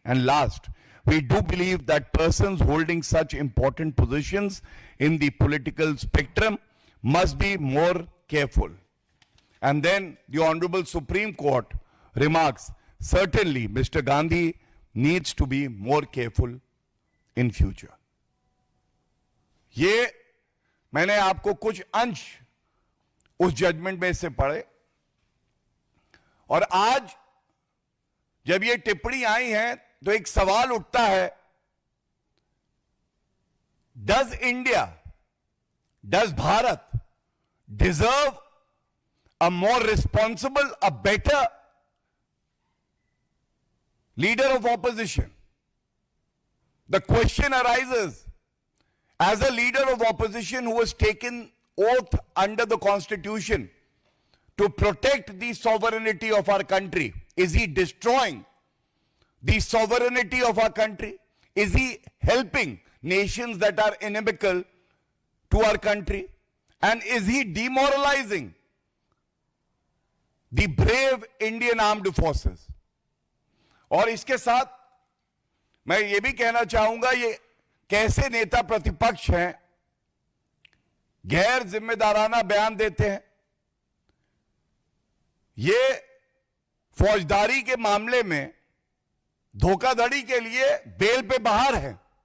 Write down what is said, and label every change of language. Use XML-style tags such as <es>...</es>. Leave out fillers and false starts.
<en>And last, we do believe that persons holding such important positions in the political spectrum must be more careful. And then the Honorable Supreme Court remarks, certainly Mr. Gandhi needs to be more careful in future.</en> <hi>ये मैंने आपको कुछ अंश उस judgement में से पढ़े और आज जब ये टिप्पणी आई है तो एक सवाल उठता है,</hi> <en>Does India, does Bharat deserve a more responsible, a better leader of opposition? The question arises, as a leader of opposition who has taken oath under the Constitution to protect the sovereignty of our country, is he destroying the sovereignty of our country? Is he helping nations that are inimical to our country? And is he demoralizing the brave Indian armed forces?</en> <hi>और इसके साथ मैं ये भी कहना चाहूंगा, ये कैसे नेता प्रतिपक्ष हैं गैर जिम्मेदाराना बयान देते हैं। ये फौजदारी के मामले में धोखाधड़ी के लिए बेल पे बाहर है।</hi>